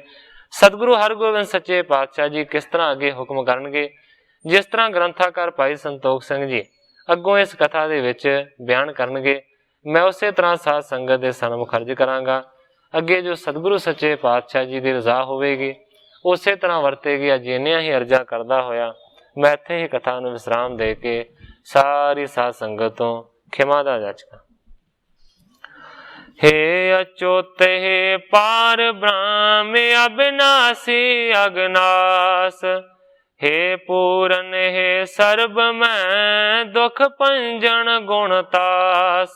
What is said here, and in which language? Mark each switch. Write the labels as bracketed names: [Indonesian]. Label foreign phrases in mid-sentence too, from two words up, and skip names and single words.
[Punjabi] ਸਤਿਗੁਰੂ ਹਰਗੋਬਿੰਦ ਸੱਚੇ ਪਾਤਸ਼ਾਹ ਜੀ ਕਿਸ ਤਰ੍ਹਾਂ ਅੱਗੇ ਹੁਕਮ ਕਰਨਗੇ, ਜਿਸ ਤਰ੍ਹਾਂ ਗ੍ਰੰਥਕਾਰ ਭਾਈ ਸੰਤੋਖ ਸਿੰਘ ਜੀ ਅੱਗੋਂ ਇਸ ਕਥਾ ਦੇ ਵਿੱਚ ਬਿਆਨ ਕਰਨਗੇ, ਮੈਂ ਉਸ ਤਰ੍ਹਾਂ ਸਾਧ ਸੰਗਤ ਕੇ ਸਨਮੁਖ ਅਰਜ਼ ਕਰਾਂਗਾ। ਅੱਗੇ ਜੋ ਸਤਿਗੁਰੂ ਸੱਚੇ ਪਾਤਸ਼ਾਹ ਜੀ ਕੀ ਰਜ਼ਾ ਹੋਗੀ ਉਸ ਤਰ੍ਹਾਂ ਵਰਤੇਗੀ। ਅੱਜ ਇੰਨੀਆਂ ਹੀ ਅਰਜ਼ਾਂ ਕਰਦਾ ਹੋਇਆ ਮੈਂ ਇੱਥੇ ਹੀ ਕਥਾ ਨੂੰ ਵਿਸ਼ਰਾਮ ਦੇ ਕੇ ਸਾਰੀ ਸਾਧ ਸੰਗਤ ਤੋਂ ਖਿਮਾ ਦਾ ਜਾਚਕ ਹਾਂ। ਹੇ ਅਚੁਤ ਹੇ ਪਾਰਬ੍ਰਹਮ ਅਬਿਨਾਸੀ ਅਘਨਾਸ, ਹੇ ਪੂਰਨ ਹੇ ਸਰਬ ਮੈ ਦੁਖ ਭੰਜਨ ਗੁਣਤਾਸ।